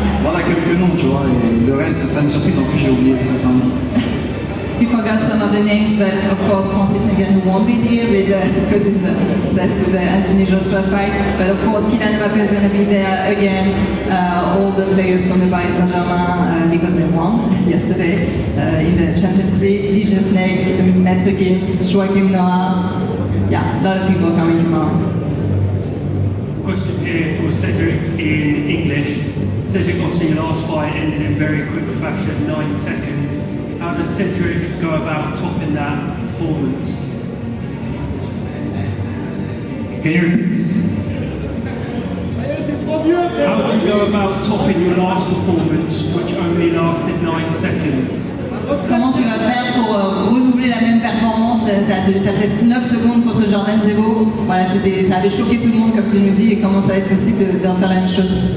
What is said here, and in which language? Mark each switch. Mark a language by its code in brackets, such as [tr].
[fr] Voilà quelques noms, tu vois, et le reste, ce sera une surprise. En plus, j'ai oublié certains noms. [en] You forgot some of the names, but of course Francis Ngannou won't be there because he's obsessed with the Anthony Joshua fight. But of course Kylian Mbappé is going to be there again. All the players from the Paris Saint-Germain because they won yesterday in the Champions League. DJ Snake, Maître Gims, Joachim Noah. Yeah, a lot of people coming tomorrow. Question here for Cedric in English. Cedric, obviously your last fight ended in very quick fashion, 9 seconds. How does Cedric go about topping that performance? Can you repeat this? How do you go about topping your last performance, which only lasted 9 seconds? [fr] Comment tu vas faire pour renouveler la même performance? T'as fait 9 secondes contre Jordan Zebo. Voilà, ça avait choqué tout le monde comme tu nous dis. Et comment ça va être possible de refaire la même chose?